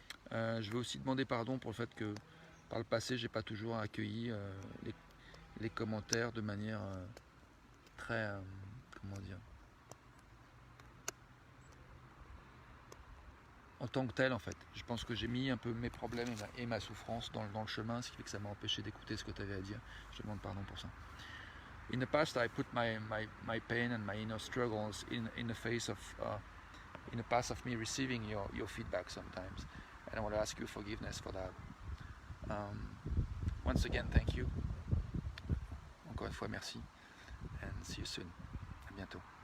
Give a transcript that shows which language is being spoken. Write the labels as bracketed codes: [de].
[fr] Je veux aussi demander pardon pour le fait que par le passé, j'ai pas toujours accueilli les commentaires de manière très, comment dire, en tant que tel en fait. Je pense que j'ai mis un peu mes problèmes et ma souffrance dans le chemin, ce qui fait que ça m'a empêché d'écouter ce que tu avais à dire. Je te demande pardon pour ça. [en] In the past, I put my pain and my inner struggles in the face of in the past of me receiving your feedback sometimes, and I want to ask you forgiveness for that. Once again, thank you. [fr] Encore une fois, merci, [en] and see you soon. [fr] À bientôt.